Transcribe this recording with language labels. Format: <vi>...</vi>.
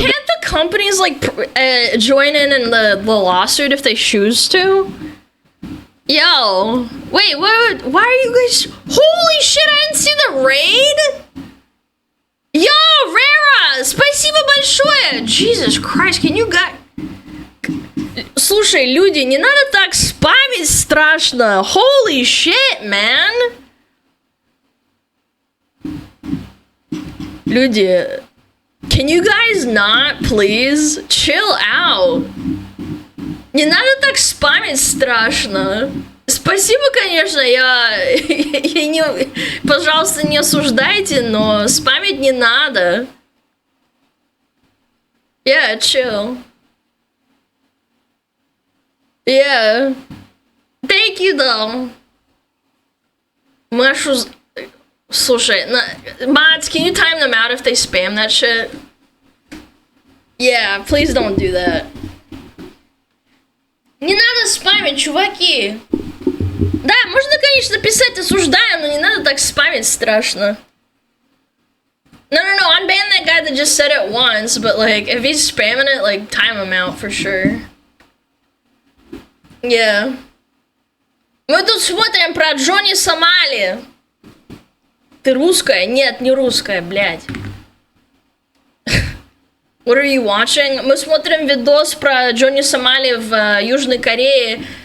<en>Can't the companies like join in the lawsuit if they choose to? Yo, wait, what? Why are you guys? Holy shit! I didn't see the raid. Yo, Rara,</en> <ru>спасибо большое.</ru> <en>Jesus Christ, can you guys?</en> <ru>Слушай, люди, не надо так спамить страшно.</ru> <en>Holy shit, man.</en> <ru>Люди,</ru> <en>can you guys not please chill out?</en> <ru>Не надо так спамить страшно. Спасибо, конечно, я не... Пожалуйста, не осуждайте, но спамить не надо.</ru> <en>Yeah, chill. Yeah. Thank you, though. Машу...</en> <ru>Слушай,</ru> <en>mods, can you time them out if they spam that shit? Yeah, please don't do that.</en> <ru>Не надо спамить, чуваки. Да, можно, конечно, писать осуждаем, но не надо так спамить страшно.</ru> <en>No, unban that guy that just said it once, but like, if he's spamming it, like, time him out for sure. Yeah.</en> <ru>Мы тут смотрим про Джонни Сомали. Ты русская? Нет, не русская, блядь.</ru> <en>What are you watching?</en> <ru>Мы смотрим видос про Джонни Сомали в Южной Корее.</ru>